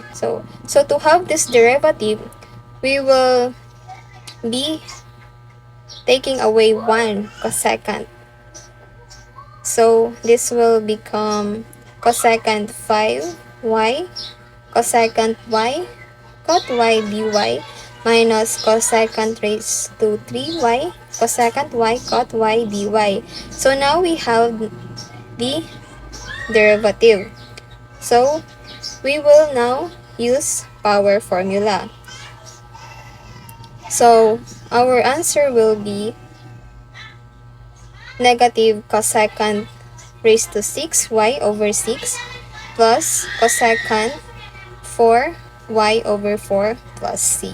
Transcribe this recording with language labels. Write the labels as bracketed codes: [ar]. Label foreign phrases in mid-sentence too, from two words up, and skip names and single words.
[en] So to have this derivative, we will be taking away 1 cosecant. So this will become cosecant 5y cosecant y cot y dy. minus cosecant raised to 3y cosecant y cot y dy. So now we have the derivative. So we will now use power formula. So our answer will be negative cosecant raised to 6y over 6 plus cosecant 4y over 4 plus c.